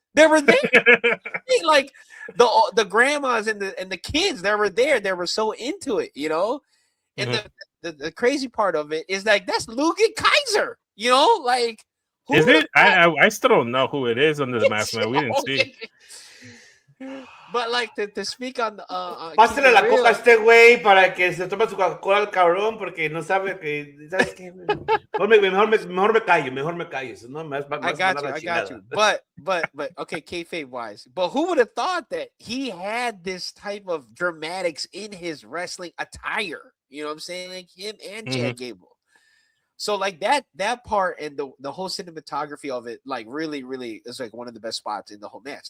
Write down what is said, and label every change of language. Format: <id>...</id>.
<en>They were there, like the grandmas and the kids that were there. They were so into it, And the crazy part of it is like that's Lugan Kaiser, like who is it? I still don't know who it is under the mask, man. We didn't see. But like to speak on the</en> <es>pásale la coca a este güey para que se tome su Coca-Cola al cabrón porque no sabe que sabes qué mejor me callo no</es> <en>I got you but okay, kayfabe wise, but who would have thought that he had this type of dramatics in his wrestling attire, You know what I'm saying? Like him and Chad Gable. So like that part and the whole cinematography of it, like really, really is like one of the best spots in the whole match.</en>